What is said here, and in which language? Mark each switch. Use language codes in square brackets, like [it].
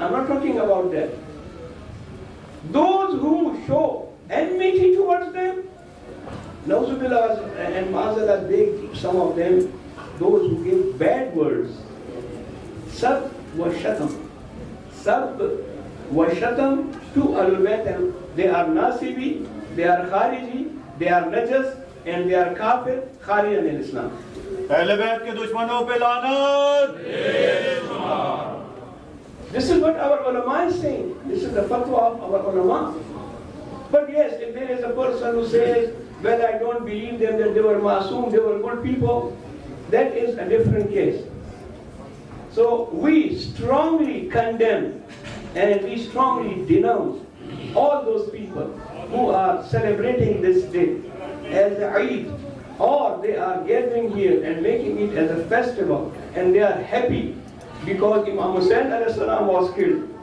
[en] I'm not talking about that. Those who show enmity towards them, Nauzubillah and Ma'azallah, they, some of them, those who give bad words, Sab wa Shatam. Sab wa Shatam to Ahlul Bayt, they are Nasibi, they are Khariji, they are Najas, and they are Kafir, Kharij in Islam. [ur] अहले बैत के दुश्मनों पे लानत। [en] This is what our ulama is saying. This is the fatwa of our ulama. But yes, if there is a person who says, well, I don't believe them, that they were masoom, they were good people, that is a different case. So we strongly condemn and we strongly denounce all those people who are celebrating this day as the Eid, or they are gathering here and making it as a festival, and they are happy because Imam Hussain was killed.